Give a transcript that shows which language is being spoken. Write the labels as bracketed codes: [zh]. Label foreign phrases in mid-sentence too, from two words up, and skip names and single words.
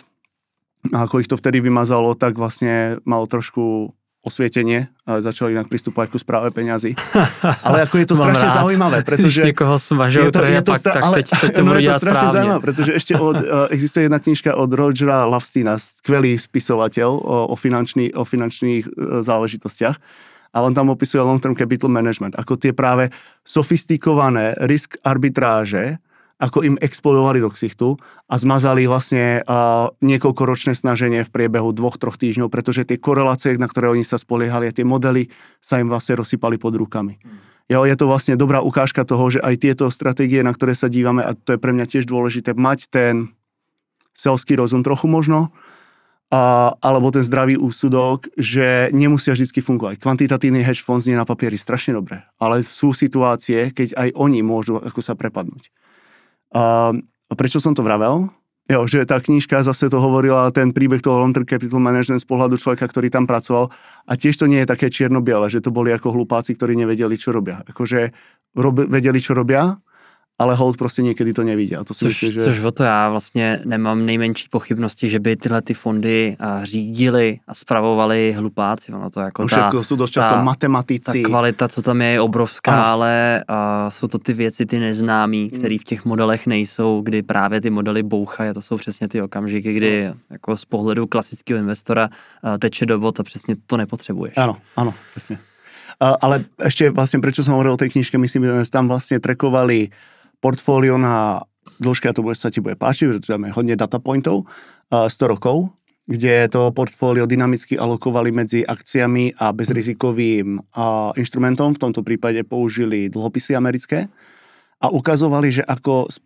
[sk] A ako ich to vtedy vymazalo, tak vlastne mal trošku osvietenie a začali inak pristupovať ku správe peňazí. Ale ako je to strašne zaujímavé, pretože... [cs] Niekoho smažil, tak teď to budu dělat správně. [sk] Zaujímavé, pretože ešte existuje jedna knižka od Rogera Lovestyna, skvelý spisovateľ o finančných záležitostiach. A on tam opisuje [en] long-term capital management, [sk] ako tie práve sofistikované risk arbitráže, ako im explodovali do ksichtu a zmazali vlastne niekoľkoročné snaženie v priebehu 2-3 týždňov, pretože tie korelácie, na ktoré oni sa spoliehali a tie modely sa im vlastne rozsypali pod rukami. Jo, je to vlastne dobrá ukážka toho, že aj tieto stratégie, na ktoré sa dívame, a to je pre mňa tiež dôležité, mať ten selský rozum trochu možno, alebo ten zdravý úsudok, že nemusia vždy fungovať. Kvantitatívny hedge fond znie na papieri strašne dobre, ale sú situácie, keď aj oni môžu ako sa prepadnúť. A prečo som to vravel? Jo, že tá knižka zase to hovorila, ten príbeh toho [en] long-term capital management [sk] z pohľadu človeka, ktorý tam pracoval, a tiež to nie je také čierno-biele, že to boli ako hlupáci, ktorí nevedeli, čo robia. Akože vedeli, čo robia, ale [cs] hold prostě někdy to nevidí. A to si myslím, že... Což o to já vlastně nemám nejmenší pochybnosti, že by tyhle ty fondy řídili a spravovali hlupáci. Ono to jako všechno jsou dost často matematici. Ta kvalita, co tam je obrovská, ano. Ale jsou to ty věci, ty neznámý, které v těch modelech nejsou, kdy právě ty modely bouchají. A to jsou přesně ty okamžiky, kdy jako z pohledu klasického investora teče do bot a přesně to nepotřebuješ. Ano, přesně. [sk] Ale ešte vlastne, prečo som hovoril o tej knižke, myslím, že tam vlastne trackovali portfólio na dĺžke, a to sa ti bude páčiť, pretože tam je hodne data pointov, 100 rokov, kde to portfólio dynamicky alokovali medzi akciami a bezrizikovým inštrumentom, v tomto prípade použili dlhopisy americké a ukazovali, že ako